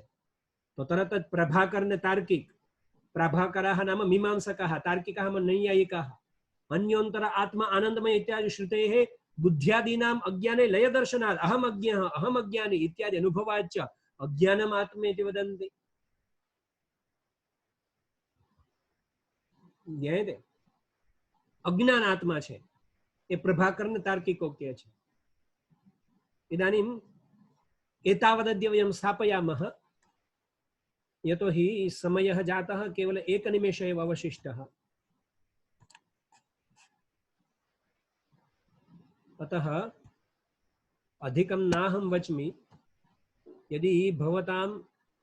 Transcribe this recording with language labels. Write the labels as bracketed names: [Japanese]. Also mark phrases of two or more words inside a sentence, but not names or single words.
[Gujarati] તો તરત જ પ્રભાકર ને તાર્કિક, [Sanskrit] प्रभाकराह नाम मीमांसकाह तार्किकाह नैयायिकाह अन्योंतर आत्मा आनंदमय इत्यादि श्रुतेः बुद्ध्यादीनाम अज्ञाने लय दर्शनाद अहम अज्ञः अहम अज्ञानी इत्यादि अनुभवाच्च अज्ञानम आत्मेति वदन्ति. [Gujarati] અજ્ઞાન આત્મા છે એ પ્રભાકર ને તાર્કિકો કહે છે. [Sanskrit] इदानीम एतावदद्य वयम स्थापयामः यतो हि समयः जातः केवल एक निमेष एव अवशिष्टः, अतः अधिकं नाहं वच्मि. यदि भवतां